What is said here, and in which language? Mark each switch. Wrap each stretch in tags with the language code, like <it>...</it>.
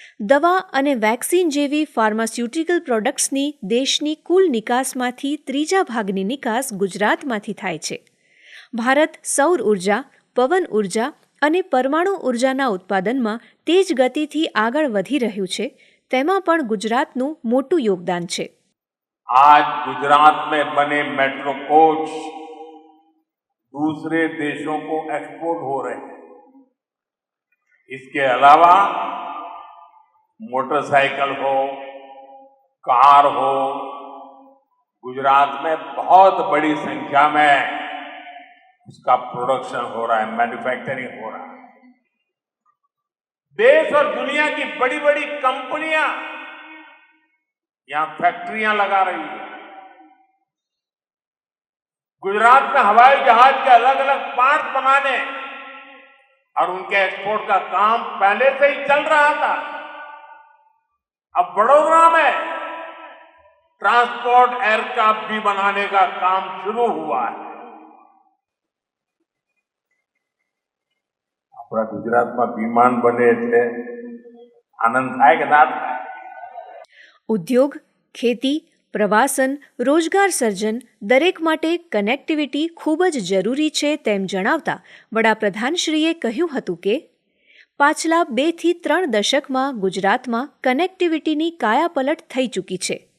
<gu>દવા અને વેક્સિન જેવી ફાર્માસ્યુટિકલ પ્રોડક્ટ્સની દેશની કુલ નિકાસમાંથી 3જા ભાગની નિકાસ ગુજરાતમાંથી થાય છે. ભારત સૌર ઉર્જા, પવન ઉર્જા અને પરમાણુ ઉર્જાના ઉત્પાદનમાં તેજ ગતિથી આગળ વધી રહ્યું છે. તેમાં પણ ગુજરાતનું મોટું યોગદાન છે.</gu> <hi>आज गुजरात में बने मेट्रो कोच दूसरे देशों को एक्सपोर्ट हो रहे हैं. इसके अलावा मोटरसाइकिल हो, कार हो, गुजरात में बहुत बड़ी संख्या में उसका प्रोडक्शन हो रहा है, मैन्युफैक्चरिंग हो रहा है. देश और दुनिया की बड़ी बड़ी कंपनियां यहां फैक्ट्रियां लगा रही है. गुजरात में हवाई जहाज के अलग अलग पार्ट बनाने और उनके एक्सपोर्ट का काम पहले से ही चल रहा था. अब बड़ोदरा में ट्रांसपोर्ट एयरक्राफ्ट भी बनाने का काम शुरू हुआ है. अपना गुजरात में विमान बने</hi> <gu>એટલે આનંદ થાય કે ના થાય? ઉદ્યોગ, ખેતી, પ્રવાસન, રોજગાર સર્જન દરેક માટે કનેક્ટિવિટી ખૂબ જ જરૂરી છે તેમ જણાવતા વડાપ્રધાનશ્રીએ કહ્યું હતું કે પાછલા 2 થી 3 દશકમાં ગુજરાતમાં કનેક્ટિવિટીની કાયાપલટ થઈ ચૂકી છે.</gu>